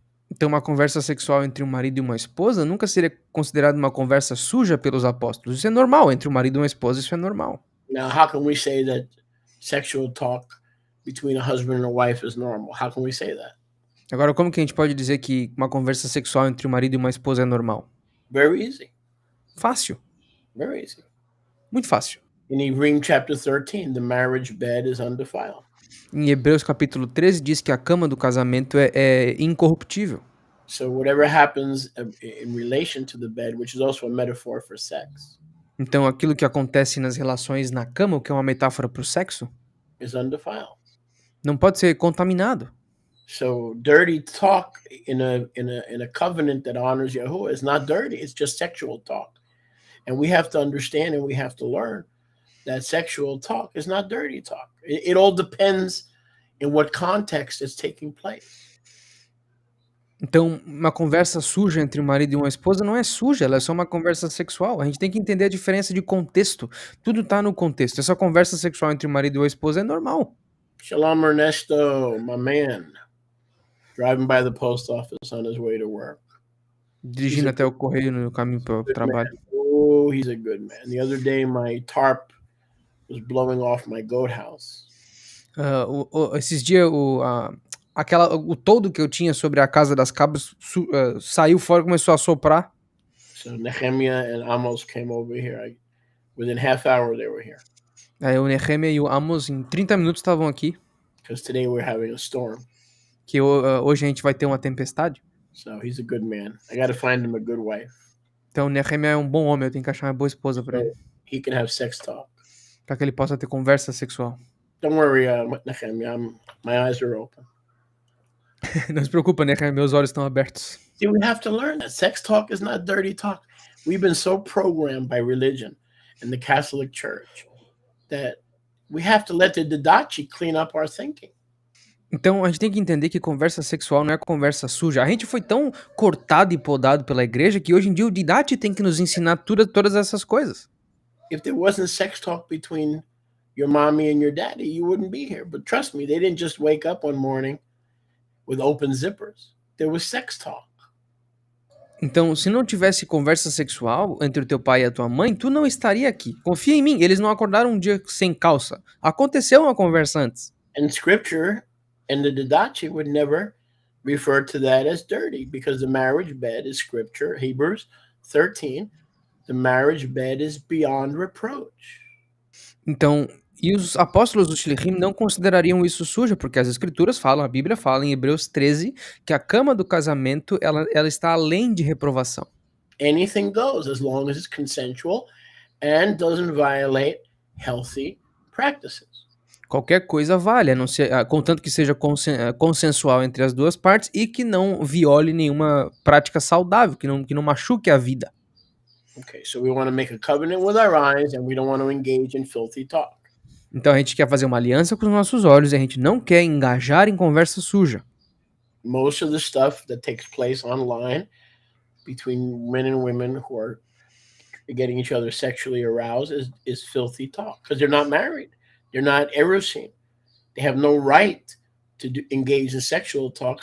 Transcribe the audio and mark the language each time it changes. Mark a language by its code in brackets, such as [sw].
[pt] Então, uma conversa sexual entre um marido e uma esposa nunca seria considerada uma conversa suja pelos apóstolos. Isso é normal, entre um marido e uma esposa, isso é normal. [en] Now, how can we say that sexual talk between a husband and a wife is normal? How can we say that? [pt] Agora, como que a gente pode dizer que uma conversa sexual entre um marido e uma esposa é normal? [en] Very easy. [pt] Fácil. [en] Very easy. [pt] Muito fácil. [en] In Hebrews chapter 13, the marriage bed is undefiled. [pt] Em Hebreus capítulo 13 diz que a cama do casamento é incorruptível. [en] So whatever happens in relation to the bed, which is also a metaphor for sex. [pt] Então aquilo que acontece nas relações na cama, o que é uma metáfora para o sexo, [en] is undefiled. [pt] Não pode ser contaminado. [en] So dirty talk in a covenant that honors Yahuwah is not dirty. It's just sexual talk. And we have to understand and we have to learn that sexual talk is not dirty talk. It all depends in what context it's taking place. [pt] Então, uma conversa suja entre um marido e uma esposa não é suja, ela é só uma conversa sexual. A gente tem que entender a diferença de contexto. Tudo tá no contexto. Essa conversa sexual entre o marido e a esposa é normal. [en] Shalom, Ernesto, my man, driving by the post office on his way to work. [pt] Dirigindo até o correio no caminho para o trabalho. [en] Oh, he's a good man. The other day, my tarp was blowing off my goat house. [pt] Esses dias, o toldo que eu tinha sobre a casa das cabras saiu fora e começou a soprar. [en] So Nehemiah and Amos came over here. Within half hour, they were here. [pt] Aí o Nehemia e o Amos, em 30 minutos, estavam aqui. [en] Because today we're having a storm. [pt] Que hoje a gente vai ter uma tempestade. [en] So he's a good man. I got to find him a good wife. [pt] Então o Nehemia é um bom homem, eu tenho que achar uma boa esposa para ele. [en] He can have sex talk. [pt] Para que ele possa ter conversa sexual. [en] Don't worry, Nehemiah. My eyes are open. [pt] Não se preocupa, Nehemia, meus olhos estão abertos. [en] See, we have to learn that sex talk is not dirty talk. We've been so programmed by religion and the Catholic Church that we have to let the Didache clean up our thinking. [pt] Então a gente tem que entender que conversa sexual não é conversa suja. A gente foi tão cortado e podado pela igreja que hoje em dia o Didache tem que nos ensinar todas essas coisas. [en] If there wasn't sex talk between your mommy and your daddy, you wouldn't be here. But trust me, they didn't just wake up one morning with open zippers. There was sex talk. [pt] Então, se não tivesse conversa sexual entre o teu pai e a tua mãe, tu não estaria aqui. Confia em mim, eles não acordaram um dia sem calça. Aconteceu uma conversa antes. [en] And scripture and the Didache would never refer to that as dirty because the marriage bed is scripture. Hebrews 13, the marriage bed is beyond reproach. [pt] Então, e os apóstolos do Shilchim não considerariam isso suja, porque as escrituras falam, a Bíblia fala em Hebreus 13, que a cama do casamento, ela está além de reprovação. [en] Anything goes as long as it's consensual and doesn't violate healthy practices. [pt] Qualquer coisa vale, contanto que seja consensual entre as duas partes e que não viole nenhuma prática saudável, que não machuque a vida. [en] Okay, so we want to make a covenant with our eyes and we don't want to engage in filthy talk. [pt] Então a gente quer fazer uma aliança com os nossos olhos e a gente não quer engajar em conversa suja. [en] Most of the stuff that takes place online between men and women who are getting each other sexually aroused is filthy talk because they're not married. They're not erusin. They have no right to engage in sexual talk.